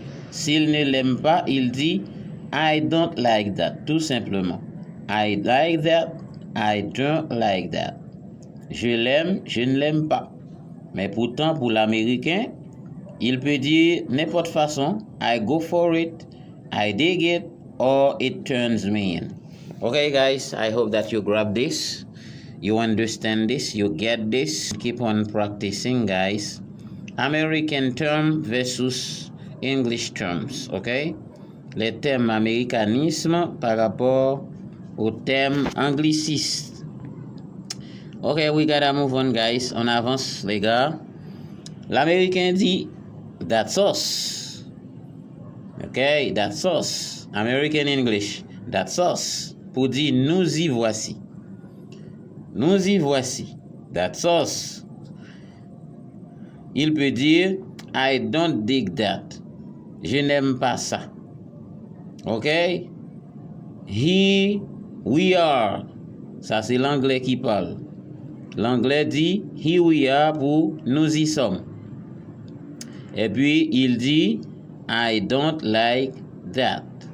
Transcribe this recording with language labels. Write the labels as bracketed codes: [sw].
[fr] S'il ne l'aime pas, il dit [en] I don't like that. [fr] Tout simplement. [en] I like that. I don't like that. [fr] Je l'aime, je ne l'aime pas. Mais pourtant, pour l'américain, il peut dire n'importe façon [en] I go for it, I dig it, or it turns me in. Okay, guys, I hope that you grab this. You understand this, you get this. Keep on practicing, guys. American term versus English terms, okay? [fr] Les termes américanisme par rapport aux termes anglicistes. [en] Okay, we gotta move on, guys. [fr] On avance, les gars. L'américain dit [en] that's us. Okay, that's us. American English, that's us. [fr] Pour dire nous y voici. Nous y voici. [en] That's us. [fr] Il peut dire [en] I don't dig that. [fr] Je n'aime pas ça. OK? [en] Here we are. [fr] Ça, c'est l'anglais qui parle. L'anglais dit [en] here we are [fr] pour nous y sommes. Et puis, il dit [en] I don't like that.